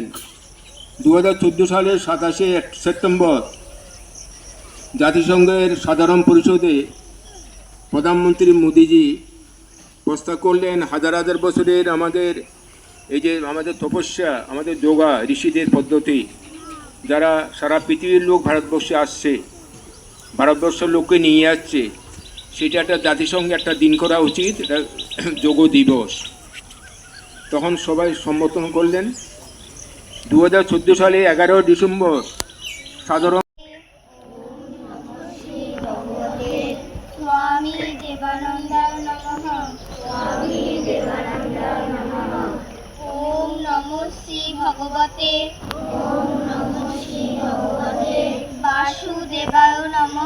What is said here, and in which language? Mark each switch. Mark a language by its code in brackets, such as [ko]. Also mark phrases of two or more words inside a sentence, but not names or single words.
[bn] 2014 সালের 27 সেপ্টেম্বর জাতিসংঘের সাধারণ পরিষদে প্রধানমন্ত্রী মোদিজি প্রস্তাব করলেন হাজার হাজার বছরের আমাদের এই যে আমাদের তপস্যা, আমাদের যোগা ঋষিদের পদ্ধতি, যারা সারা পৃথিবীর লোক ভারতবর্ষে আসছে, ভারতবর্ষের লোককে নিয়ে যাচ্ছে, সেটা একটা জাতিসংঘে একটা দিন করা উচিত, এটা যোগ দিবস। তখন সবাই সম্বোধন করলেন। 2014 সালে 11 ডিসেম্বর সাধারণ [sa] स्वामी देवानन्दाय नमः। स्वामी देवानन्दाय नमः। ओम नमो श्री भगवते। ओम नमो श्री भगवते वासुदेवाय नमः।